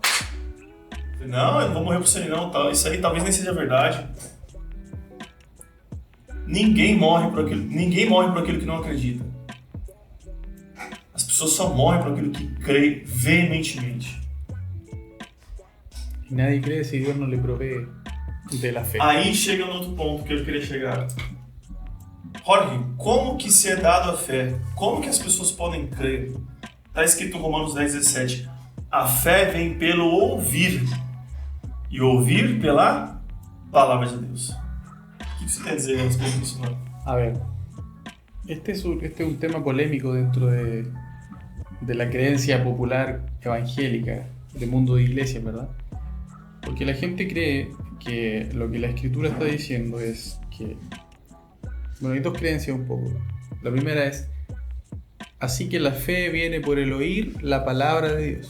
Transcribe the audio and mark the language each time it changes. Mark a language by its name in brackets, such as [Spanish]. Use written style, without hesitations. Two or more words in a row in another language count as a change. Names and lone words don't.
[Portuguese] Não, eu não vou morrer por isso aí não. Isso aí talvez nem seja verdade. Ninguém morre por aquilo que não acredita. As pessoas só morrem por aquilo que crê veementemente. E [Spanish] nadie cree [Portuguese] se Deus não lhe [Spanish] provee de la [Portuguese] fé. Aí chega no outro ponto que eu queria chegar. Jorge, como que se é dado a fé? Como que as pessoas podem crer? Está escrito em Romanos 10:17. A fé vem pelo ouvir. E ouvir pela palavra de Deus. O que você quer dizer a respeito disso, não? [Spanish] A ver, este es un tema polémico dentro de la creencia popular evangélica, del mundo de iglesia, ¿verdad? Porque la gente cree que lo que la Escritura está diciendo es que... Bueno, hay 2 creencias un poco. La primera es, así que la fe viene por el oír la palabra de Dios.